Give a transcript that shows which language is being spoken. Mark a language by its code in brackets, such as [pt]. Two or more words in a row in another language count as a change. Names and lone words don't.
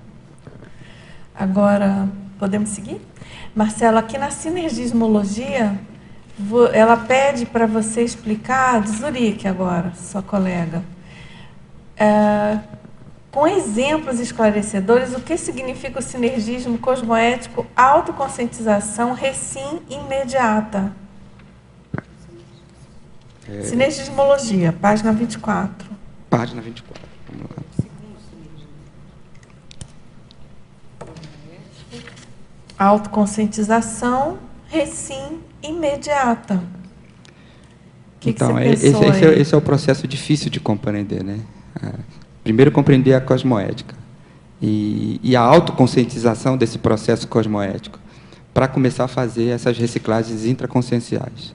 [pt] Agora, podemos seguir? Marcelo, aqui na sinergismologia, ela pede para você explicar, de Zurique agora, sua colega, com exemplos esclarecedores, o que significa o sinergismo cosmoético, autoconscientização, recim imediata. Sinergismologia, página 24. Página 24, vamos lá. Autoconscientização, recim imediata. Então, que você pensou esse é o processo difícil de compreender, né? Primeiro, compreender a cosmoética e a autoconscientização desse processo cosmoético, para começar a fazer essas reciclagens intraconscienciais.